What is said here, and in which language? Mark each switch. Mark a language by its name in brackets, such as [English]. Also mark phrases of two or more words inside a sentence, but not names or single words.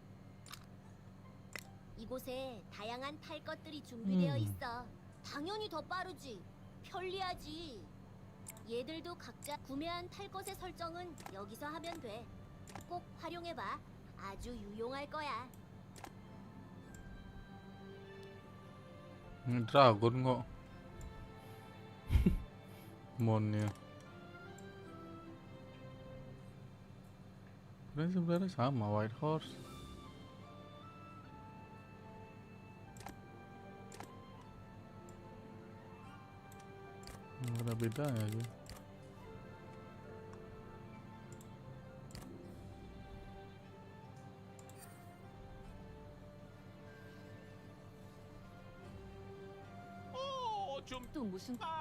[Korean] 이곳에 다양한 탈 것들이 준비되어 있어. 당연히 더 빠르지. 편리하지. 얘들도 각자 구매한 탈 것의 설정은 여기서 하면 돼. 꼭 활용해봐. 아주 유용할 거야. [Indonesian] Dragon kok. Monnya. Sebenarnya sama White Horse. Nggak ada bedanya aja. [Korean] 또 무슨